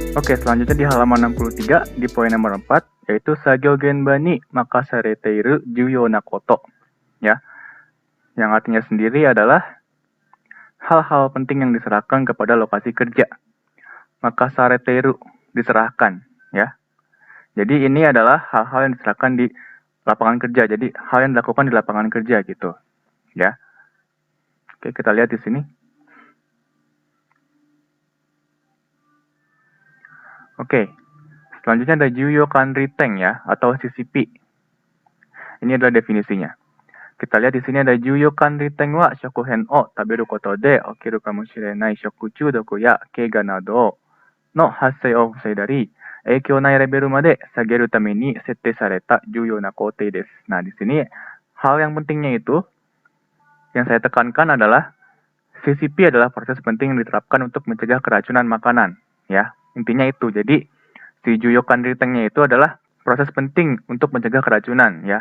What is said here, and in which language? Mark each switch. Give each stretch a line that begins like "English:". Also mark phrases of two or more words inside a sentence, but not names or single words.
Indonesian: Oke, selanjutnya di halaman 63 di poin nomor 4 yaitu
Japanese: 作業現場に任されている重要なこと.
Indonesian: Ya. Yang artinya sendiri adalah hal-hal penting yang diserahkan kepada lokasi kerja. Makasareteiru diserahkan, ya. Jadi ini adalah hal-hal yang diserahkan di lapangan kerja. Jadi hal yang dilakukan di lapangan kerja gitu, ya. Oke, kita lihat di sini. Oke. Selanjutnya ada
Japanese: 重要管理点
Indonesian: ya, atau CCP. Ini adalah definisinya. Kita lihat di sini ada
Japanese: 重要管理点は食品を食べることで起きるかもしれない食中毒や怪我などの発生を防いだり影響ないレベルまで下げるために設定された重要な工程です.
Indonesian: Nah, di sini hal yang pentingnya itu yang saya tekankan adalah CCP adalah proses penting yang diterapkan untuk mencegah keracunan makanan, ya. Intinya itu. Jadi si
Japanese: 重要管理点-
Indonesian: nya itu adalah proses penting untuk mencegah keracunan, ya.